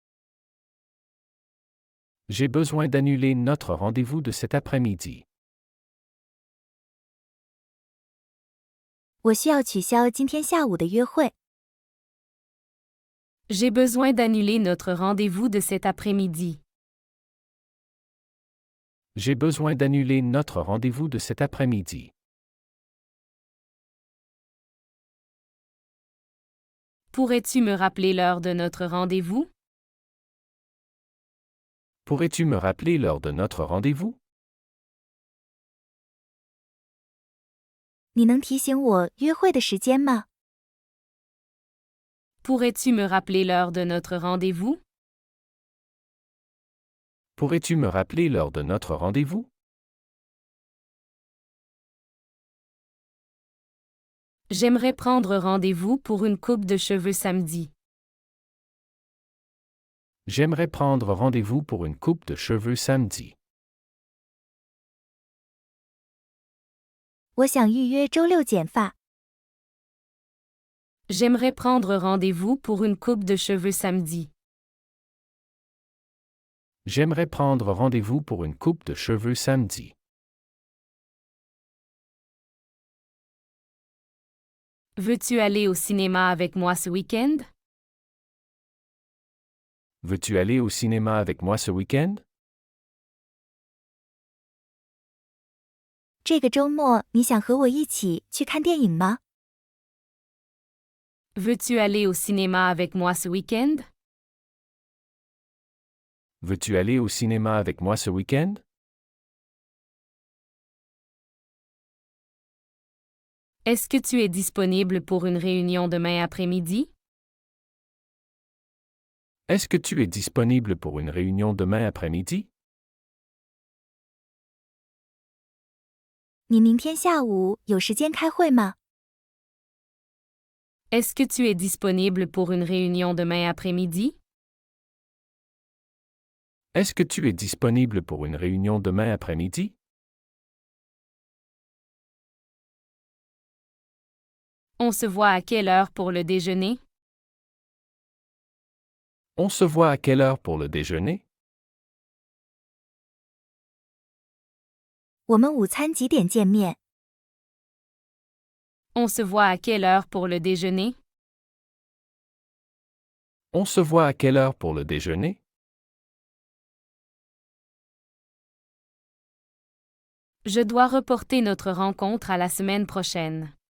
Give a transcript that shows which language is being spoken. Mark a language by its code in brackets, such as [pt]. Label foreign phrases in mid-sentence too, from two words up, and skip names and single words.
[fr] J'ai besoin d'annuler notre rendez-vous de cet après-midi. [zh] 我需要取消今天下午的约会。 [fr] J'ai besoin d'annuler notre rendez-vous de cet après-midi. J'ai besoin d'annuler notre rendez-vous de cet après-midi. Pourrais-tu me rappeler l'heure de notre rendez-vous? Pourrais-tu me rappeler l'heure de notre rendez-vous? [zh] 你能提醒我约会的时间吗？ [fr] Pourrais-tu me rappeler l'heure de notre rendez-vous? Pourrais-tu me rappeler l'heure de notre rendez-vous? J'aimerais prendre rendez-vous pour une coupe de cheveux samedi. J'aimerais prendre rendez-vous pour une coupe de cheveux samedi. [zh] 我想预约周六剪发。 [fr] J'aimerais prendre rendez-vous pour une coupe de cheveux samedi. J'aimerais prendre rendez-vous pour une coupe de cheveux samedi. Veux-tu aller au cinéma avec moi ce week-end? Veux-tu aller au cinéma avec moi ce week-end? [zh] 这个周末你想和我一起去看电影吗？ [fr] Veux-tu aller au cinéma avec moi ce week-end? Veux-tu aller au cinéma avec moi ce week-end? Est-ce que tu es disponible pour une réunion demain après-midi? Est-ce que tu es disponible pour une réunion demain après-midi? [zh] 你你明天下午有时间开会吗？ [fr] Est-ce que tu es disponible pour une réunion demain après-midi? Est-ce que tu es disponible pour une réunion demain après-midi? On se voit à quelle heure pour le déjeuner? On se voit à quelle heure pour le déjeuner? [zh] 我们午餐几点见面？ [fr] On se voit à quelle heure pour le déjeuner? On se voit à quelle heure pour le déjeuner? Je dois reporter notre rencontre à la semaine prochaine.